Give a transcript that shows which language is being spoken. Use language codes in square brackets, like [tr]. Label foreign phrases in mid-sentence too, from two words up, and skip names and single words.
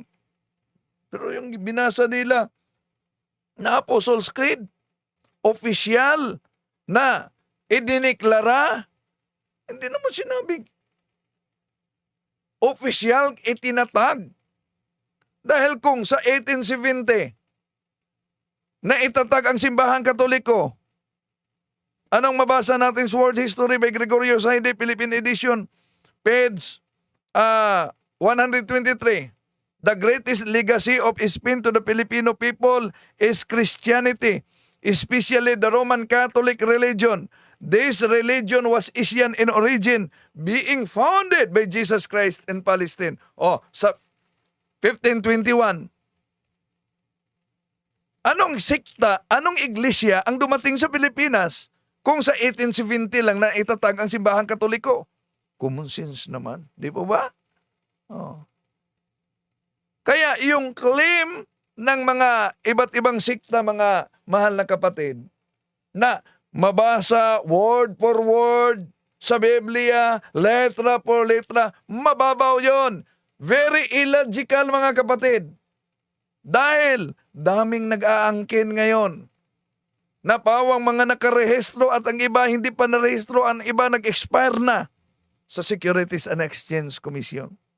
[tl] Pero yung binasa nila na Apostles' Creed, opisyal na idiniklara, hindi naman sinabing opisyal itinatag. Dahil kung sa 1870 na itatag ang simbahang Katoliko, anong mabasa natin sa World History by Gregorio Saide, Philippine Edition, page 123. [en] The greatest legacy of Spain to the Filipino people is Christianity, especially the Roman Catholic religion. This religion was Asian in origin, being founded by Jesus Christ in Palestine. [tl] Sa 1521. Anong sekta, anong iglesia ang dumating sa Pilipinas kung sa 1870 lang na itatag ang simbahang Katoliko? [en] Common sense [tl] naman, di po ba? Kaya yung claim ng mga iba't ibang sekta, mga mahal na kapatid, na mabasa [en] word for word [tl] sa Biblia, [es] letra por letra, [tl] mababaw yon. [en] Very illogical [tl] mga kapatid. Dahil daming nag-aangkin ngayon na pawang mga nakarehistro at ang iba hindi pa narehistro, ang iba nag-expire na sa Securities and Exchange Commission.